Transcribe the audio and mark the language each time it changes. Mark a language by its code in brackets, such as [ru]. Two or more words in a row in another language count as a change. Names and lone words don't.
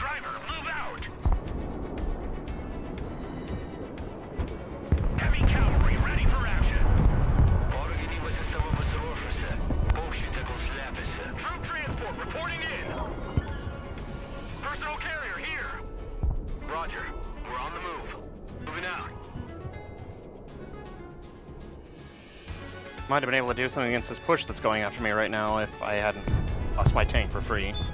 [en] Driver, move out! Heavy cavalry ready for action. [lt] Oro gynybos sistema pasiruošusi. Paukščiai tegul slepiasi. [en] Troop transport reporting in. Personal carrier here. Roger. We're on the move. Moving out. Might have been able to do something against this push that's going after me right now if I hadn't lost my tank for free.